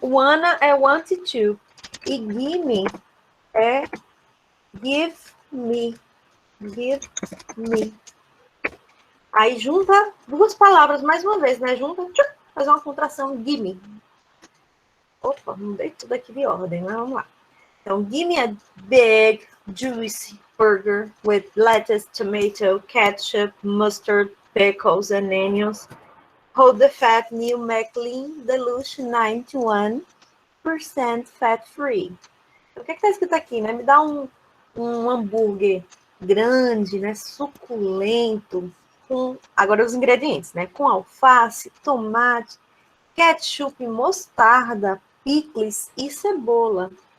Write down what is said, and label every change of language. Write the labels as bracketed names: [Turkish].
[Portuguese] Wanna é want to. E give é give me. [English] Give me. [Portuguese] Aí junta duas palavras mais uma vez, né? Junta, faz uma contração, give me. Opa, mudei tudo aqui de ordem, mas vamos lá. [English] Então, give me a big, juicy burger with lettuce, tomato, ketchup, mustard, pickles, and onions. Hold the fat new McLean Deluxe 91% fat-free. [Portuguese] O que está escrito aqui, né? Me dá um hambúrguer grande, né? Suculento, com agora os ingredientes, né? Com alface, tomate, ketchup, mostarda, picles e cebola.